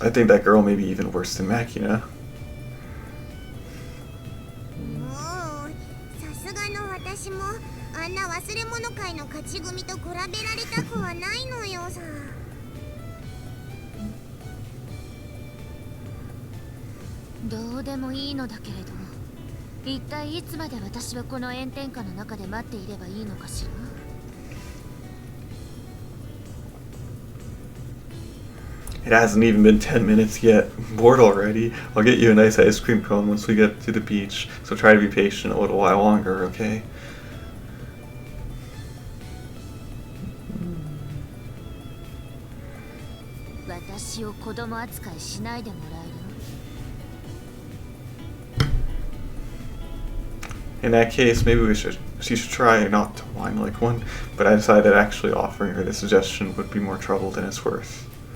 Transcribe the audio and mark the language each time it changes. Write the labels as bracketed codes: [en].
[en] I think that girl may be even worse than Makina. [ja] もう、さすがの私もあんな忘れ物会の勝ち組と比べられたくはないのよさ。どうでもいいのだけれど、一体いつまで私はこの炎天下の中で待っていればいいのかしら。 [en] It hasn't even been 10 minutes yet. I'm bored already. I'll get you a nice ice cream cone once we get to the beach, so try to be patient a little while longer, okay? [ja] 私を子供扱いしないでもらえる？ [en] In that case, maybe she should try not to whine like one, but I decided that actually offering her the suggestion would be more trouble than it's worth.